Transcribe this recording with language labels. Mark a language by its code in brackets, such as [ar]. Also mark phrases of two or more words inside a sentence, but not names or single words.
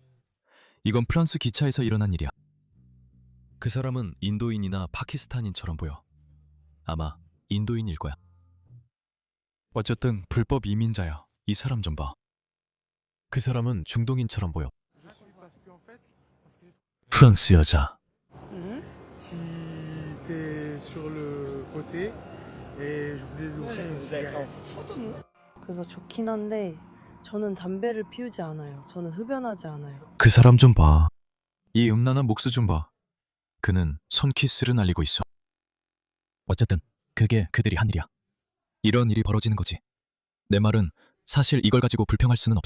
[ko] 이건 프랑스 기차에서 일어난 일이야. 그 사람은 인도인이나 파키스탄인처럼 보여. 아마 인도인일 거야. 어쨌든 불법 이민자야. 이 사람 좀 봐. 그 사람은 중동인처럼 보여. 프랑스 여자. [fr] qui était sur le côté et je voulais lui offrir une cigarette. [ko] 그래서 좋긴 한데 저는 담배를 피우지 않아요. 저는 흡연하지 않아요. 그 사람 좀 봐. 이 음란한 목수 좀 봐. 그는 손키스를 날리고 있어. 어쨌든 그게 그들이 한 일이야. 이런 일이 벌어지는 거지. 내 말은 사실 이걸 가지고 불평할 수는 없어.